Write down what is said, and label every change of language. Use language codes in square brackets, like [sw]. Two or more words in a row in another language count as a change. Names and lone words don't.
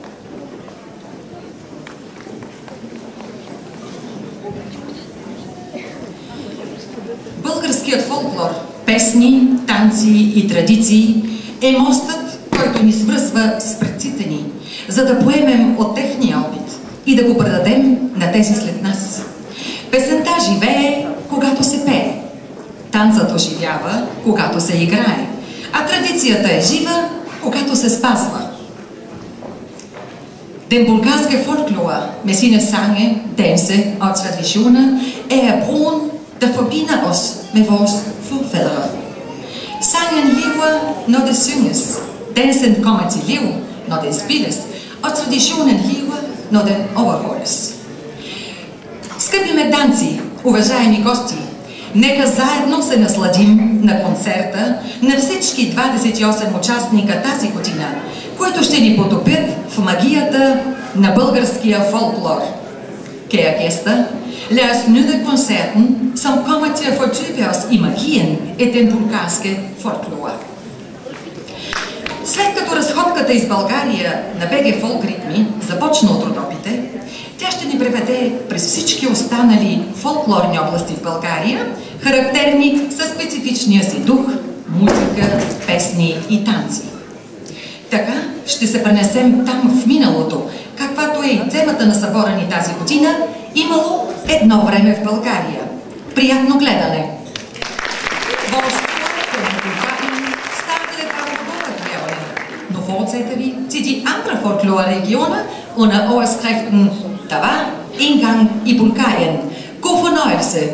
[bg] Българският фолклор, песни, танци и традиции е мостът, който ни свързва с предците ни, за да поемем от техния опит и да го предадем на тези след нас. Песента живее, когато се пее. Танцът оживява, когато се играе. А традицията е жива, когато се спазва. [da] Den bulgarske folklore med sine sange, danse og traditioner er broen, der forbinder os med vores forfædre. Sangen lever, når det synges. Dansen kommer til liv, når den spilles. Og traditionen lever, når den overholdes. [bg] Скъпи мегданци, уважаеми гости, нека заедно се насладим на концерта на всички 28 участника тази година, които ще ни потопят в магията на българския фолклор. [da] Kære gæster, lad os nyde koncerten, som kommer til at fordybe os i magien af den bulgarske folklore. [bg] След като разходката из България на БГ Фолк Ритми започна от Родопите, тя ще ни преведе през всички останали фолклорни области в България, характерни със специфичния си дух, музика, песни и танци. Така ще се пренесем там в миналото, каквато е и темата на събора ни тази година, имало едно време в България. Приятно гледане! [da] Nog fortsætter vi til de andre folkloreregioner under overskriften Der var engang i Bulgarien. God fornøjelse!